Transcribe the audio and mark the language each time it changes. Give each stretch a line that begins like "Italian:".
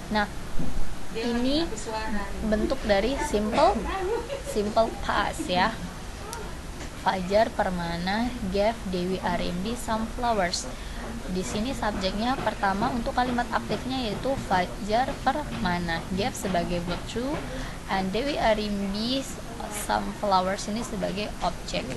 Indonesian: Nah, ini bentuk dari simple past ya.
English: Fajar Permana gave Dewi Arimbi some flowers.
Indonesian: Di sini subjeknya pertama untuk kalimat aktifnya yaitu Fajar Permana, gave sebagai verb to, and Dewi Arimbi some flowers ini sebagai objek.